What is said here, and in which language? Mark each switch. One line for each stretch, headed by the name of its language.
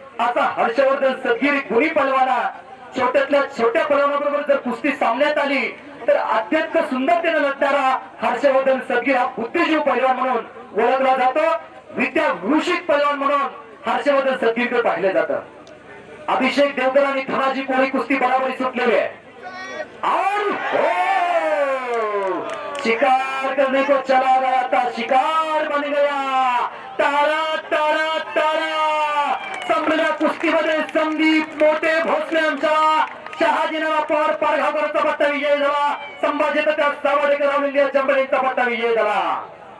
Marathi: असा हर्षवर्धन सदगिरी गुणी पलवाना छोट्यातल्या छोट्या पलवानाबरोबर जर कुस्ती सामन्यात आली तर अत्यंत सुंदरतेने लढणारा हर्षवर्धन सदगीर हा बुद्धिजीव पैलवान म्हणून ओळखला जातो. विद्या विभूषित पैलवान म्हणून हर्षवर्धन सदगीरकडे पाहिले जातं. अभिषेक देवकर आणि धनाजी कोळी कुस्ती बराबरी सुटलेली आहे.
Hindi: और शिकार करने को चला गया था, शिकार बन गया.
Marathi: तारा तारा तारा संपलेल्या कुस्तीमध्ये संदीप मोठे भोसले यांचा शहाजीनामा पवार पारगावकरचा पट्टा विजय झाला. संभाजी त्या सावडेकर इंडिया चंबळीचा पट्टा विजय झाला.